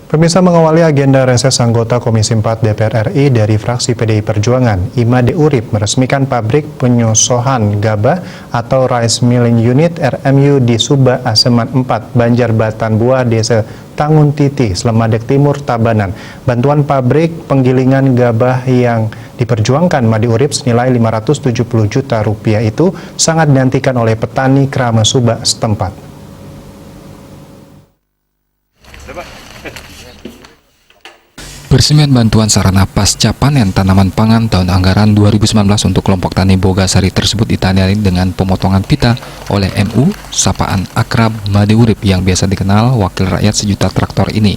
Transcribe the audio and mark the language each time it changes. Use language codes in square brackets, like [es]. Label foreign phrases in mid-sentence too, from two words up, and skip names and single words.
[id] Pemirsa, mengawali agenda reses anggota Komisi 4 DPR RI dari fraksi PDI Perjuangan, Imade Urip meresmikan pabrik penyosohan gabah atau Rice Milling Unit RMU di Suba Aseman 4, Banjarbatan Buah, Desa Tanguntiti, Slemadeg Timur, Tabanan. Bantuan pabrik penggilingan gabah yang diperjuangkan Made Urip senilai 570 juta rupiah itu sangat dinantikan oleh petani Krama Suba setempat. Peresmian bantuan sarana pasca panen tanaman pangan tahun anggaran 2019 untuk kelompok tani Bogasari tersebut ditandai dengan pemotongan pita oleh MU sapaan akrab Made Urip yang biasa dikenal wakil rakyat sejuta traktor ini.